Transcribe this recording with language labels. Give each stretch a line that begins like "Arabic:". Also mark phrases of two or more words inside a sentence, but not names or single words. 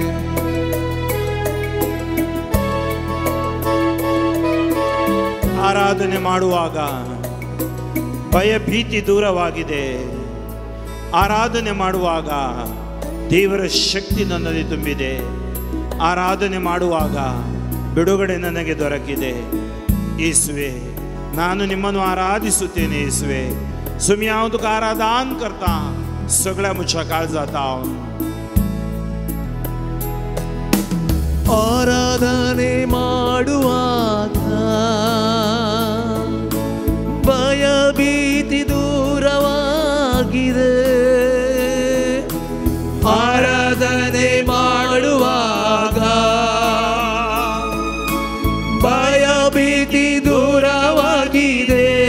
Kannada: ಆರಾಧನೆ ಮಾಡುವಾಗ ಭಯ ಭೀತಿ ದೂರವಾಗಿದೆ. ಆರಾಧನೆ ಮಾಡುವಾಗ ದೇವರ ಶಕ್ತಿ ನನ್ನಲ್ಲಿ ತುಂಬಿದೆ. ಆರಾಧನೆ ಮಾಡುವಾಗ ಬಿಡುಗಡೆ ನನಗೆ ದೊರಕಿದೆ. ಯೇಸುವೆ, ನಾನು ನಿಮ್ಮನ್ನು ಆರಾಧಿಸುತ್ತೇನೆ. ಯೇಸುವೆ,
Konkani: तुम्ही हांव तुका आराधन करता सगळ्या म्हज्या काळजांत हांव
Kannada: ಆರಾಧನೆ ಮಾಡುವಾಗ ಭಯ ಭೀತಿ ದೂರವಾಗಿದೆ. ಆರಾಧನೆ ಮಾಡುವಾಗ ಭಯ ಭೀತಿ ದೂರವಾಗಿದೆ.